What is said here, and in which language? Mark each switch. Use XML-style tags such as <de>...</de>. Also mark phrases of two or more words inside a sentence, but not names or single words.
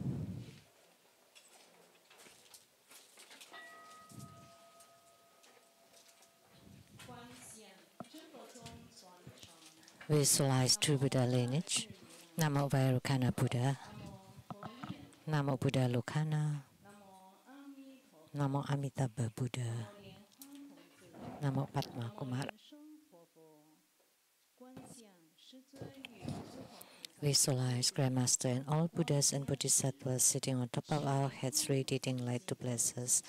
<en>Visualize true Buddha lineage.</en> <sa>Namo Vairocana Buddha. Namo Buddha Lokana. Namo Amitabha Buddha. Namo Padma Kumara.</sa> <en>Visualize Grandmaster and all Buddhas and Bodhisattvas sitting on top of our heads, radiating light to bless us.</en>